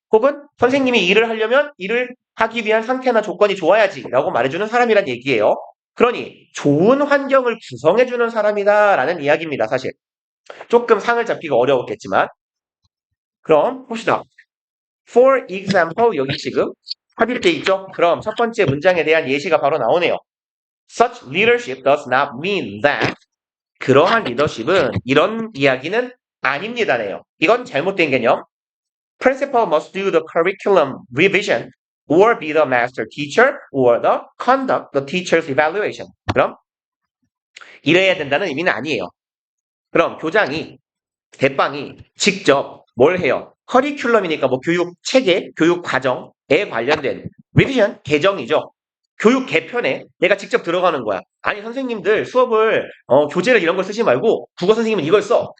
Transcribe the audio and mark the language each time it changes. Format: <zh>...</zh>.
<ko>혹은 선생님이 일을 하려면 일을 하기 위한 상태나 조건이 좋아야지, 라고 말해주는 사람이란 얘기예요. 그러니 좋은 환경을 구성해주는 사람이다라는 이야기입니다, 사실. 조금 상을 잡기가 어려웠겠지만. 그럼 봅시다. For example, 여기 지금 합의돼 있죠? 그럼 첫 번째 문장에 대한 예시가 바로 나오네요. Such leadership does not mean that 그러한 리더십은 이런 이야기는 아닙니다네요. 이건 잘못된 개념.</ko> <en>Principal must do the curriculum revision or be the master teacher or conduct the teacher's evaluation.</en> <ko>그럼 이래야 된다는 의미는 아니에요. 그럼 교장이 대빵이 직접 뭘 해요? 커리큘럼이니까 뭐 교육 체계, 교육 과정에 관련된 리비전 개정이죠. 교육 개편에 내가 직접 들어가는 거야. 아니 선생님들 수업을 교재를 이런 걸 쓰지 말고 국어 선생님은 이걸 써.</ko>